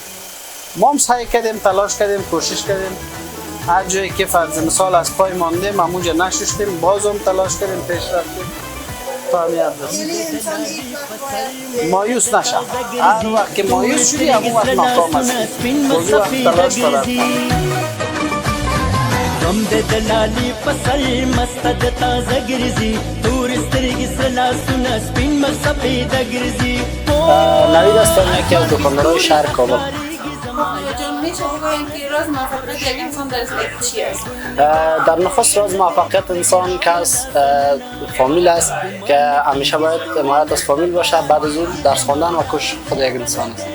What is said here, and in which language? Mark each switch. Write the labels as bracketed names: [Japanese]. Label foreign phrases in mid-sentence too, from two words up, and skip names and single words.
[Persian] ما هم سعی کردیم، تلاش کردیم، کوشش کردیم. هر جایی که فرض مثال از پای ماندیم همونجا نشستیم، باز هم تلاش کردیم، پیش رفتیم تا همین حد رسیدیم. یعنی انسان هیچ وقت باید مایوس نشه. هر وقت که مایوس شدی همون وقت ناکام هستی. کلی وقت تلاش کنید. [Pashto] غم د دلالی پسر مستد تازه گرزی تور سترګ سره لاسونه سپین مخ سفیده گرزی [Persian] نوید هستم، یکی از دکاندارهای شهر کابل. میشه بگویید که راز موفقیت یک انسان در زندگی چی است؟ در نخست راز موفقیت انسان که از فامیل است که همیشه باید حمایت از فامیل باشه، بعد از اون درس خواندن و کوشش خود یک انسان است.